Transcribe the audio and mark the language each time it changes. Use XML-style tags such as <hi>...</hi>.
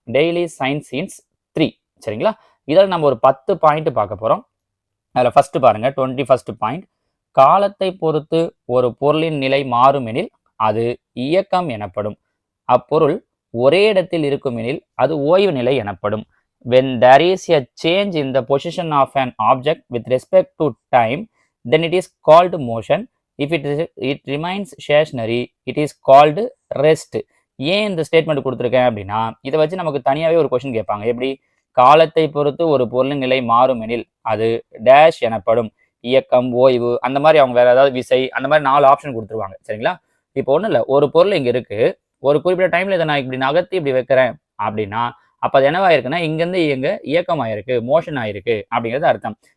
<ta>Daily science scenes 3. சரிங்களா? இதில் நம்ம ஒரு 10 பாயிண்ட் பார்க்க போகிறோம். அதில் ஃபர்ஸ்ட் பாருங்க, 21st பாயிண்ட். காலத்தை பொறுத்து ஒரு பொருளின் நிலை மாறுமெனில் அது இயக்கம் எனப்படும். அப்பொருள் ஒரே இடத்தில் இருக்குமெனில் அது ஓய்வு நிலை எனப்படும்.</ta> <en>When there is a change in the position of an object with respect to time, then it is called motion. If it remains stationary, it is called rest.</en> <ta>ஏன் இந்த ஸ்டேட்மெண்ட் கொடுத்துருக்கேன் அப்படின்னா, இதை வச்சு நமக்கு தனியாகவே ஒரு கொஸ்டின் கேட்பாங்க. எப்படி? காலத்தை பொறுத்து ஒரு பொருளின் நிலை மாறுமெனில் அது டேஷ் எனப்படும். இயக்கம், ஓய்வு, அந்த மாதிரி அவங்க வேற ஏதாவது விசை, அந்த மாதிரி 4 ஆப்ஷன் கொடுத்துருவாங்க. சரிங்களா? இப்போ ஒன்றும் இல்லை, ஒரு பொருள் இங்கே இருக்கு, ஒரு குறிப்பிட்ட டைம்ல இதை நான் இப்படி நகர்த்தி இப்படி வைக்கிறேன் அப்படின்னா அப்போ அது என்னவாயிருக்குன்னா இங்கேருந்து இங்கே இயக்கம் ஆயிருக்கு, மோஷன் ஆயிருக்கு அப்படிங்கிறது அர்த்தம்.</ta>